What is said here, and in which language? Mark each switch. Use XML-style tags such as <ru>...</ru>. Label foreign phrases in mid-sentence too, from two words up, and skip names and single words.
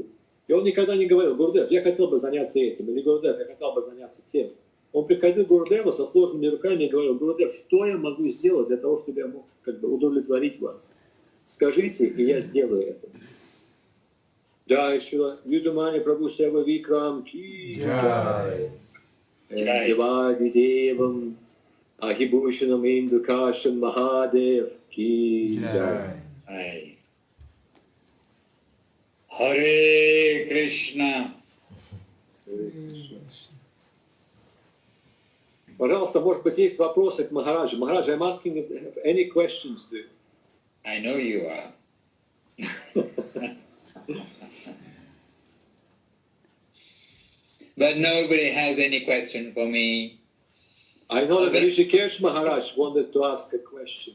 <ru>И он никогда не говорил: Гурудев, я хотел бы заняться этим, или Гурудев, я хотел бы заняться тем. Он приходил к Гурудеву со сложными руками и говорил: Гурудев, что я могу сделать для того, чтобы я мог удовлетворить вас? Скажите, и я сделаю это.</ru> <hi>जय श्रील युधामन्यु प्रभु सेवा विक्रम की जय.</hi> <sa>देवादि देवम् अहिभूषणम् इन्दुकाशम् महादेव की जय. हरे कृष्ण.</sa> <ru>Пожалуйста, может быть, есть вопросы к Махараджу. Махарадж,</ru> <en>I'm asking if any questions to you. I know you are. But nobody has any question for me. I know that Hrishikesh Maharaj wanted to ask a question.</en>